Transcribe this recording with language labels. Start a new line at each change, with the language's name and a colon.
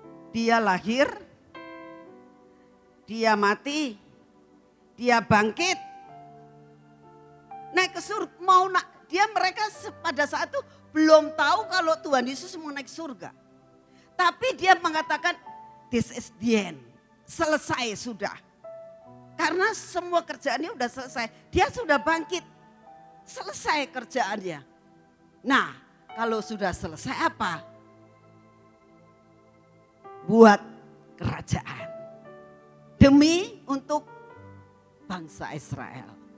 Indonesian: Dia lahir, dia mati, dia bangkit, naik ke surga, mereka pada saat itu belum tahu kalau Tuhan Yesus mau naik surga. Tapi dia mengatakan,
English: this is the end.
Indonesian: Selesai sudah. Karena semua kerjaannya sudah selesai. Dia sudah bangkit. Selesai kerjaannya. Nah, kalau sudah selesai apa? Buat kerajaan. Demi untuk bangsa Israel.